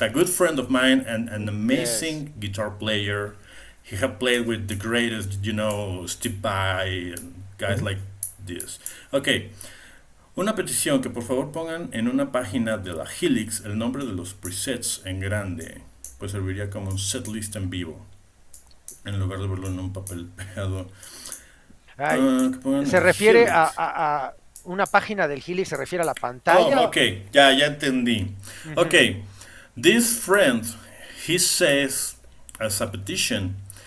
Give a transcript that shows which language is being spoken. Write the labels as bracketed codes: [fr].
[en] A good friend of mine and an amazing guitar player. He have played with the greatest, Steve Vai and guys like this. [es] Ok, una petición que por favor pongan en una página de la Helix el nombre de los presets en grande. Pues serviría como un setlist en vivo en lugar de verlo en un papel pegado. Se refiere a una página del Helix, se refiere a la pantalla. Oh, ok, ya entendí. [en] Ok, this friend, he says as a petition.